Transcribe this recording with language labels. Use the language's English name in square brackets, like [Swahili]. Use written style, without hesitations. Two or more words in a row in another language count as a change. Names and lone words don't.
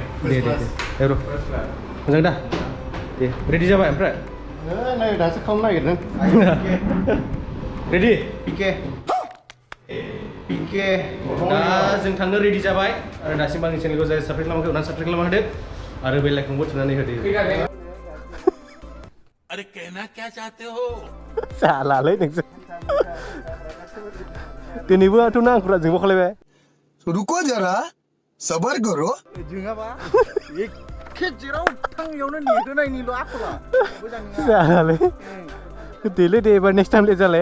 [Bodo] दे ब्र' मोजां दा दे रेडि जाबाय ओमफ्राय नै दासो खालामनो नागिरदों रेडि पिके दा जों थांनो रेडि जाबाय आरो दासिम आंनि चेनेलखौ जाय साबस्क्राइब खालामाखै अननानै साबस्क्राइब खालामना होदो आरो बेल आइकनखौबो थुनानै होदो [Hindi] अरे कहना क्या चाहते हो [Bodo] सालालै नोंसोर दिनैबो आंथ' ना आंखौ जोंबो खालायबाय [Hindi] रुको जरा सबर करो [Bodo] जोङाबा एखे जेराव थाङियावनो नेहोनायनिल' आखला मोजां नङा सालालै देलै दे एबार [English] next time [Bodo] ले जालाय